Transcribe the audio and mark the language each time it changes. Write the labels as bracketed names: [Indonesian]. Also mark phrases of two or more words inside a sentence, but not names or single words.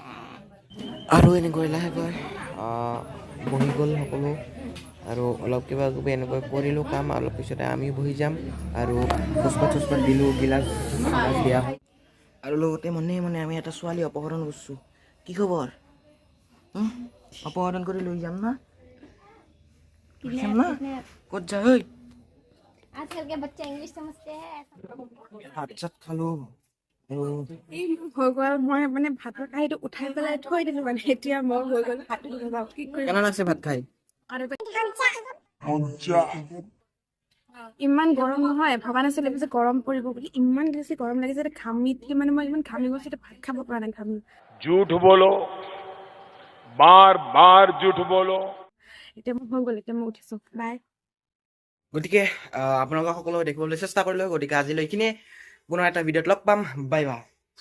[Assamese] আৰু এনেকৈ লাহেকৈ বহি গ'ল সকলো আৰু অলপ কিবা কিবি এনেকৈ কৰিলোঁ কাম অলপ পিছতে আমিও বহি যাম আৰু চচপাত দিলোঁ গিলাচ দিয়া হ'ল আৰু লগতে মনে মনে আমি এটা ছোৱালী অপহৰণ কৰিছোঁ কি খবৰ অপহৰণ কৰি লৈ যাম না ক'ত যা ঐ [Hindi] आजकल के बच्चे इंग्लिश समझते हैं [Assamese] ভাত চাত খালোঁ আৰু হৈ গ'ল মই মানে ভাতৰ কাঁহীটো উঠাই পেলাই থৈ দিলোঁ মানে এতিয়া মই হৈ গ'ল ভাতটো বনাওঁ কি কৰিম কেনে লাগছে ভাত খাই ইমান গৰম নহয় ভবা নাছিলোঁ যে গৰম পৰিব বুলি ইমান বেছি গৰম লাগিছে এতিয়া ঘামি উঠি মানে মই ইমান ঘামি গৈছোঁ এতিয়া ভাত খাব পৰা নাই ঘামি [Hindi] झूठ बोलो बार बार झूठ बोलो [Assamese] এতিয়া মোৰ হৈ গ'ল এতিয়া মই উঠিছোঁ বাই গতিকে আপোনালোকক সকলো দেখিবলৈ চেষ্টা কৰিলোঁ গতিকে আজিলৈ এইখিনিয়ে পুনৰ এটা ভিডিঅ'ত লগ পাম [English] bye bye